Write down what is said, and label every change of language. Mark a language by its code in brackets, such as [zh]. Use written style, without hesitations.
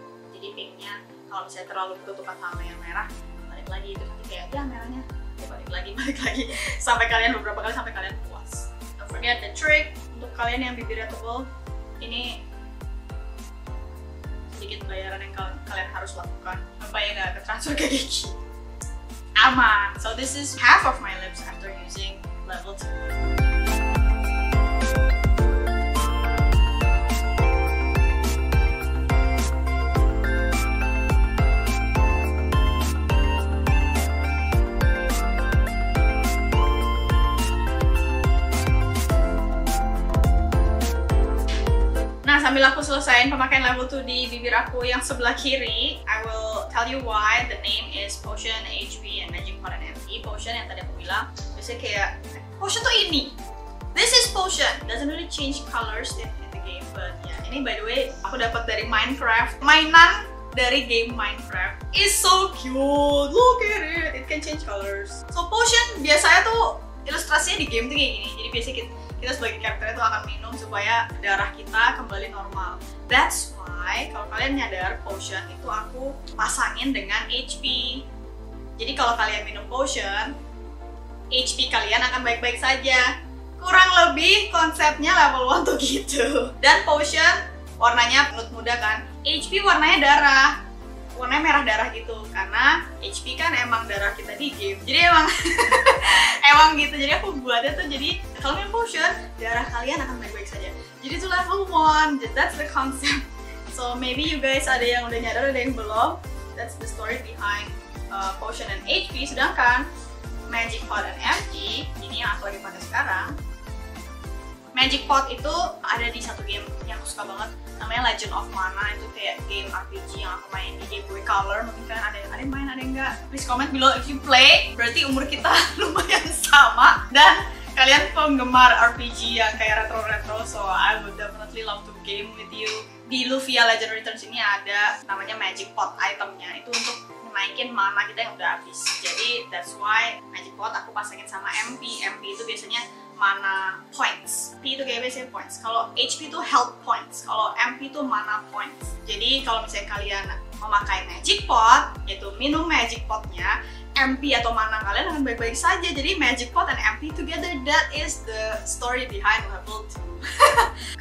[id] Jadi pinknya kalau misalnya terlalu ketutupan sama yang merah, balik lagi, itu nanti kayak ya merahnya ya balik lagi sampai kalian beberapa kali sampai kalian puas. [en] Don't forget the trick [id] untuk kalian yang bibirnya tebal, ini sedikit bayaran yang kalian harus lakukan supaya nggak ketransfer ke gigi. Aman. [en] So this is half of my lips after using level 2. [id] Nah, sambil aku selesaiin pemakaian level 2 di bibir aku yang sebelah kiri, [en] I will tell you why the name is Potion, HP, and Magic Pot and MP. [id] Potion yang tadi aku bilang, biasanya kayak Potion tuh ini. [en] This is Potion. Doesn't really change colors in the game, but yeah. [id] Ini by the way aku dapat dari Minecraft. Mainan dari game Minecraft. [en] It's so cute. Look at it. It can change colors. So [id] Potion biasanya tuh ilustrasinya di game tuh kayak gini. Jadi biasanya kita sebagai karakter itu akan minum supaya darah kita kembali normal. [en] That's why [id] kalau kalian nyadar Potion itu aku pasangin dengan HP. Jadi kalau kalian minum Potion, HP kalian akan baik-baik saja. Kurang lebih konsepnya level 1 tuh gitu. Dan Potion warnanya nude muda kan, HP warnanya darah. Warnanya merah darah gitu, karena HP kan emang darah kita di game. Jadi emang emang gitu. Jadi aku buatnya tuh jadi kalau minum Potion, darah kalian akan baik-baik saja. Jadi itu level 1, [en] that's the concept. So maybe you guys [id] ada yang udah nyadar, ada yang belum. [en] That's the story behind Potion and HP. [id] Sedangkan Magic Pot dan MP, ini yang aku lagi pakai sekarang. Magic Pot itu ada di satu game yang aku suka banget, namanya Legend of Mana. Itu kayak game RPG yang aku main di Game Boy Color. Mungkin kalian ada yang main, ada yang enggak. [en] Please comment below if you play. [id] Berarti umur kita lumayan sama dan kalian penggemar RPG yang kayak retro-retro. [en] So I would definitely love to game with you. [id] Di Lufia Legend Returns ini ada namanya Magic Pot itemnya. Itu untuk naikin mana kita yang udah habis. Jadi [en] that's why [id] Magic Pot aku pasangin sama MP. MP itu biasanya mana points. P itu kayak biasanya points. Kalau HP itu health points. Kalau MP itu mana points. Jadi kalau misalnya kalian memakai Magic Pot, yaitu minum Magic Potnya, MP atau mana kalian akan baik-baik saja. Jadi [en] Magic Pot and MP together, that is the story behind level 2.